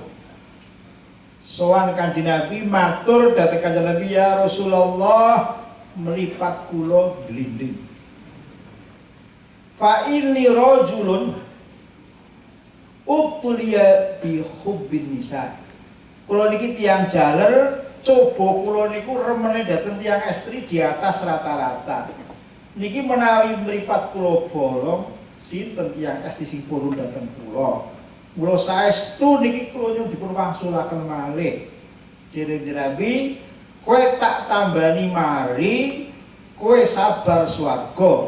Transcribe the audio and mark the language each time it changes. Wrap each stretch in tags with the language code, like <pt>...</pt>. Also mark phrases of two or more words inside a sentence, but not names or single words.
<jv>Sowan Kanjeng Nabi matur dhateng Kanjeng Nabi,</jv> <ar>ya Rasulullah</ar> <jv>mripat kula glinding.</jv> <ar>Fa inni rajulun ubtuliya bi hubbin nisa.</ar> <jv>Kula niki tiyang jaler, coba kula niku remene dhateng tiyang estri</jv> <id>di atas rata-rata.</id> <jv>Niki menawi mripat kula bolong sinten tiyang estri sing purun dhateng kula. Kula saestu niki kula nyuwun dipun wangsulaken malih. Jeneng Nabi, kowe tak tambani mari, kowe sabar swarga.</jv>